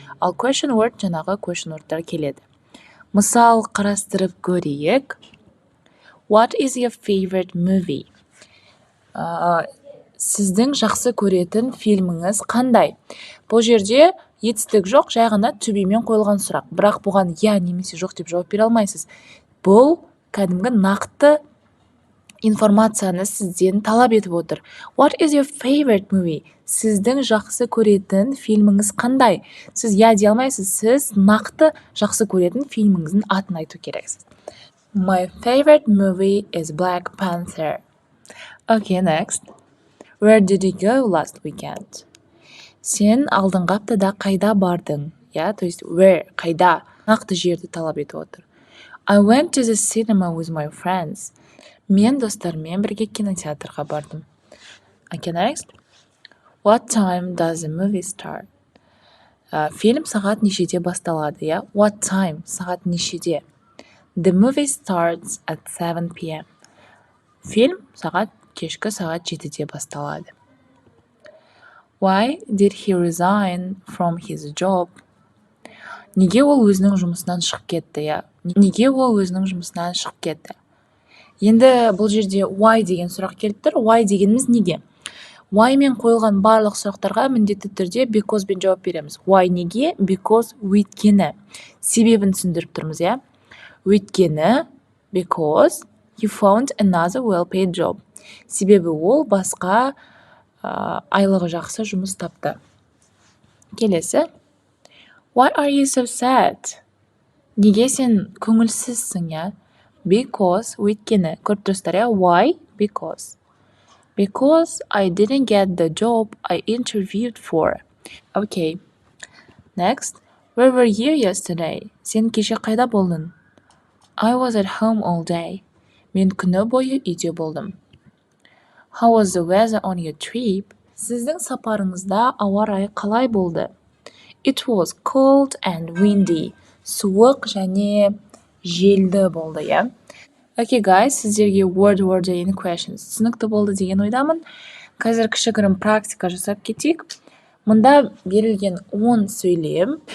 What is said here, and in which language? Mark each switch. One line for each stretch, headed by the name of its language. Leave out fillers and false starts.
Kazakh: Ал question word жаңағы question wordтар келеді. Мысал қарастырып көрейік.
English: What is your favorite movie?
Kazakh: Сіздің жақсы көретін фильміңіз қандай? Бұл жерде етістік жоқ, жай ғана төбемен қойылған сұрақ. Бірақ бұған я немесе жоқ деп жауап бере алмайсыз. Бұл кәдімгі нақты информацияны сізден талап етіп отыр.
English: What is your favorite movie?
Kazakh: Сіздің жақсы көретін фильміңіз қандай? Сіз я дей алмайсыз, сіз нақты жақсы көретін фильміңіздің атын айту керексіз.
English: My favorite movie is Black Panther. Okay, next. Where did you go last weekend?
Kazakh: Сен алдыңғы аптада қайда бардың? То есть where, қайда? Нақты жерді талап етіп отыр.
English: I went to the cinema with my friends.
Kazakh: Мен достармен бірге кинотеатрға бардым.
English: Okay, next. What time does the movie start?
Kazakh: Фильм сағат нешеде басталады,
English: What time?
Kazakh: Сағат нешеде?
English: The movie starts at 7 p.m.
Kazakh: Фильм кешкі сағат 7-де басталады.
English: Why did he resign from his job?
Kazakh: Неге ол өзінің жұмысынан шығып кетті, Неге ол өзінің жұмысынан шығып кетті? Енді бұл жерде why деген сұрақ келіп тұр. Why дегеніміз неге? Why мен қойылған барлық сұрақтарға міндетті түрде because бен жауап береміз. Why неге? Because өйткені. Себебін түсіндіріп тұрмыз, Өйткені
English: because he found another well-paid job.
Kazakh: Себебі ол басқа айлығы жақсы жұмыс тапты. Келесі.
English: Why are you so sad?
Kazakh: Неге сен көңілсізсің, Because, өйткені. Көріп тұрсыздар, Why?
English: Because. Because I didn't get the job I interviewed for. Okay. Next. Where were you yesterday?
Kazakh: Сен кеше қайда болдың?
English: I was at home all day.
Kazakh: Мен күні бойы үйде болдым.
English: How was the weather on your trip?
Kazakh: Сіздің сапарыңызда ауа райы қалай болды?
English: It was cold and windy.
Kazakh: Суық және желді болды,
English: Okay guys,
Kazakh: сіздерге word order in questions түсінікті болды деген ойдамын. Қазір кішігірім практика жасап кетейік. Мұнда берілген 10 сөйлем.